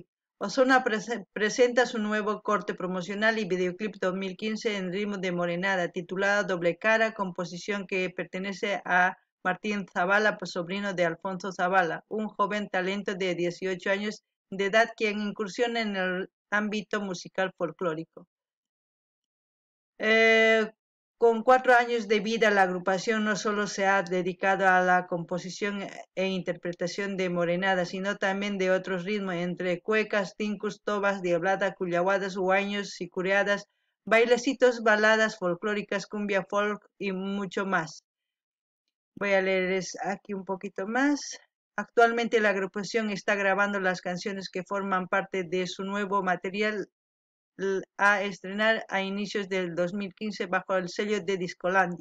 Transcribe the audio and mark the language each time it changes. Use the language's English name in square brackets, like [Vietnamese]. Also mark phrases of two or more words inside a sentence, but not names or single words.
[Spanish] Ozono presenta su nuevo corte promocional y videoclip 2015 en ritmo de morenada, titulada Doble Cara, composición que pertenece a Martín Zavala, sobrino de Alfonso Zavala, un joven talento de 18 años de edad quien incursiona en el ámbito musical folclórico. Con 4 años de vida, la agrupación no solo se ha dedicado a la composición e interpretación de morenada, sino también de otros ritmos, entre cuecas, tincus, tobas, diablada, cuyahuadas, huaños, sicureadas, bailecitos, baladas folclóricas, cumbia folk y mucho más. Voy a leerles aquí un poquito más. Actualmente la agrupación está grabando las canciones que forman parte de su nuevo material a estrenar a inicios del 2015 bajo el sello de Discolandia.